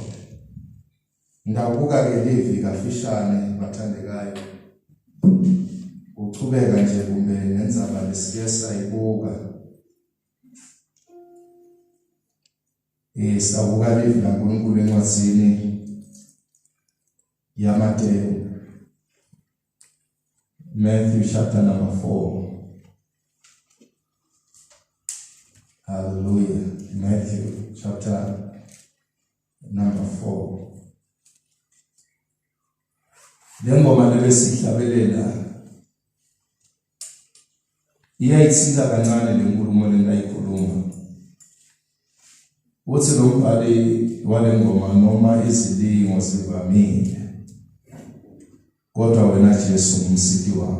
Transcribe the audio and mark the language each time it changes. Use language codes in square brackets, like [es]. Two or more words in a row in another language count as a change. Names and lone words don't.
[ss] Ndabuka ke livi kafishane bathandekayo. Uchubeka nje kumbe nenzaba lesike sayibuka. Sabuka livi naNkulunkulu encwadzini yaMateyu. [en] Matthew chapter number 4. Hallelujah. Matthew chapter number 4. [ss] Le ngoma lebesihlabelela iyayithinta kancane le nkulumo lengayikhuluma. Uthi lo mbhali wale ngoma noma izilingo zivamile, kodwa wena Jesu umsiti wami.